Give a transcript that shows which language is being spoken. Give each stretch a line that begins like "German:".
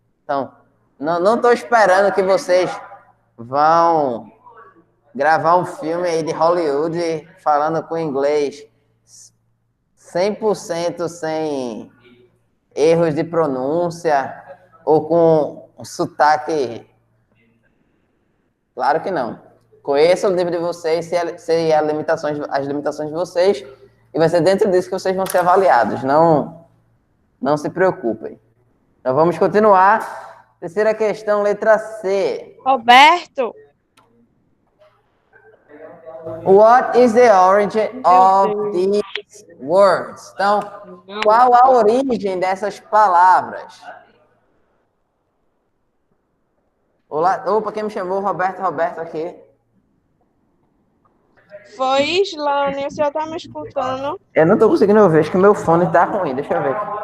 Portuguese: Então, não estou esperando que vocês vão gravar um filme aí de Hollywood falando com inglês 100% sem erros de pronúncia ou com um sotaque. Claro que não. Conheça o nível de vocês, sei as limitações de vocês, e vai ser dentro disso que vocês vão ser avaliados. Não se preocupem. Então vamos continuar. Terceira questão, letra C. Roberto,
English: What is the origin of these words?
Portuguese: Então, qual a origem dessas palavras? Olá, opa, quem me chamou? Roberto aqui. foi Islane, o senhor tá me escutando? Eu não tô conseguindo ouvir, acho que meu fone tá ruim, deixa eu ver.